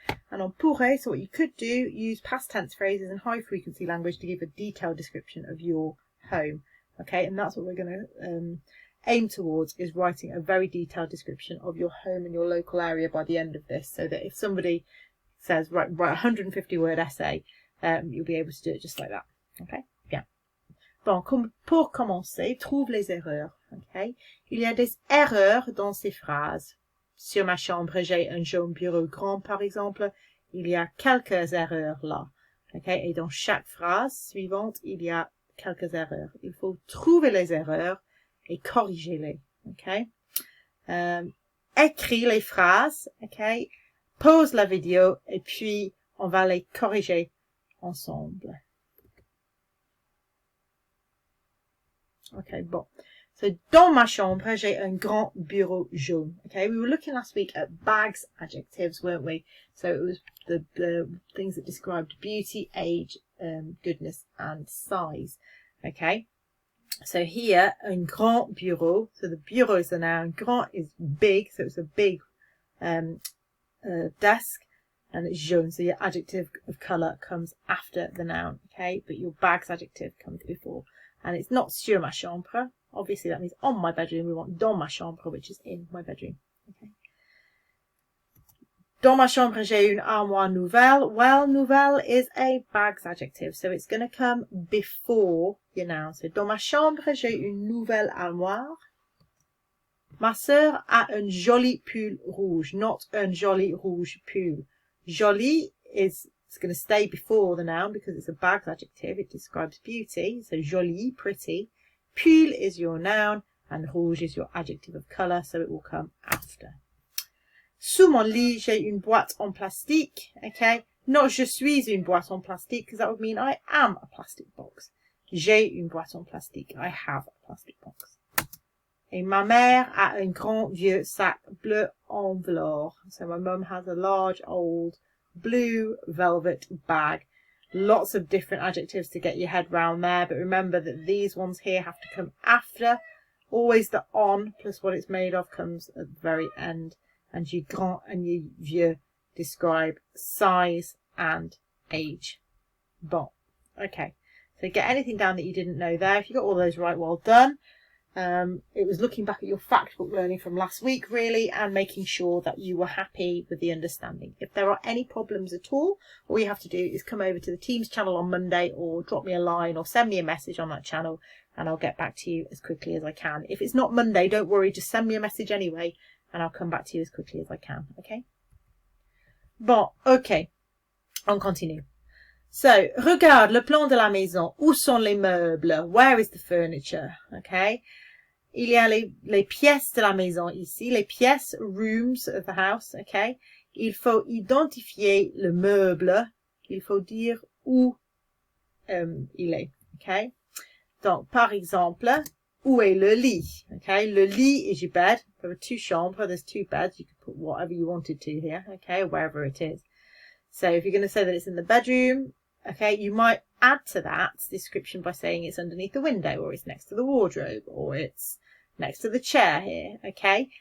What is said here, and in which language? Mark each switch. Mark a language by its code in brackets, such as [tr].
[en] And [fr] on pourrait, [en] so what you could do, use past tense phrases and high-frequency language to give a detailed description of your home. Okay, and that's what we're going to aim towards, is writing a very detailed description of your home and your local area by the end of this, so that if somebody says write a 150-word essay, you'll be able to do it just like that. [fr] Okay, bien. Bon, pour commencer, trouve les erreurs. Okay, il y a des erreurs dans ces phrases. Sur ma chambre, j'ai un jaune bureau grand, par exemple. Il y a quelques erreurs là. Okay, et dans chaque phrase suivante, il y a quelques erreurs. Il faut trouver les erreurs et corriger-les. Okay, écris les phrases. Okay. Pause la vidéo et puis on va les corriger ensemble. Okay, bon. So, dans ma chambre, j'ai un grand bureau jaune. [en] Okay, we were looking last week at bags adjectives, weren't we? So it was the things that described beauty, age, goodness and size. Okay. So here, un grand bureau. So the bureau is the noun. Grand is big, so it's a big desk, and it's jaune, so your adjective of colour comes after the noun, okay, but your bag's adjective comes before, and it's not [fr] sur ma chambre, [en] obviously that means on my bedroom. We want [fr] dans ma chambre, [en] which is in my bedroom. Okay. [fr] Dans ma chambre j'ai une armoire nouvelle. [en] Well, nouvelle is a bag's adjective, so it's going to come before your noun. [fr] So dans ma chambre j'ai une nouvelle armoire. Ma sœur a un joli pull rouge, not un joli rouge pull. [en] Joli is going to stay before the noun because it's a bag's adjective. It describes beauty. So joli, pretty. Pull is your noun and rouge is your adjective of colour, so it will come after. [fr] Sous mon lit, j'ai une boîte en plastique. Okay, not je suis une boîte en plastique, [en] because that would mean I am a plastic box. [fr] J'ai une boîte en plastique. [en] I have a plastic box. [fr] Et ma mère a un grand vieux sac bleu en velours. [en] So my mum has a large old blue velvet bag. Lots of different adjectives to get your head round there, but remember that these ones here have to come after. Always the on plus what it's made of comes at the very end. And your grand and your vieux describe size and age. Bon. Okay. So get anything down that you didn't know there. If you got all those right, well done. It was looking back at your fact book learning from last week, really, and making sure that you were happy with the understanding. If there are any problems at all you have to do is come over to the Teams channel on Monday, or drop me a line or send me a message on that channel, and I'll get back to you as quickly as I can. If it's not Monday, don't worry, just send me a message anyway, and I'll come back to you as quickly as I can, okay? [fr] Bon, okay, on continue. So, regarde le plan de la maison. Où sont les meubles? [en] Where is the furniture? [fr] Okay. Il y a les pièces de la maison ici. [en] Les pièces, rooms of the house. Okay. [fr] Il faut identifier le meuble. Il faut dire où il est. Okay. Donc, par exemple, où est le lit? [en] Okay. Le lit is your bed. There are two chambres. There's two beds. You could put whatever you wanted to here. Okay. Wherever it is. So, if you're going to say that it's in the bedroom, okay, you might add to that description by saying it's underneath the window, or it's next to the wardrobe, or it's next to the chair here, okay?